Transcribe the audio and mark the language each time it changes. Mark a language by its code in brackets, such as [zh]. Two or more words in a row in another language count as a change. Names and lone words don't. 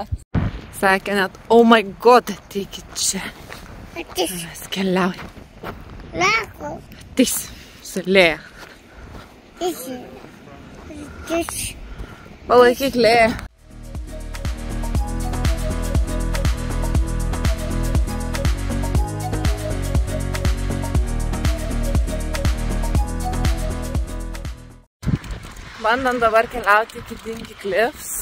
[lt] Sakė net, [en] oh my god, [lt] ateikit čia. Mes keliaujam. Ateis, su Lėja. Palaikyk Lėją. Bandam dabar keliauti iki Dinky Cliffs.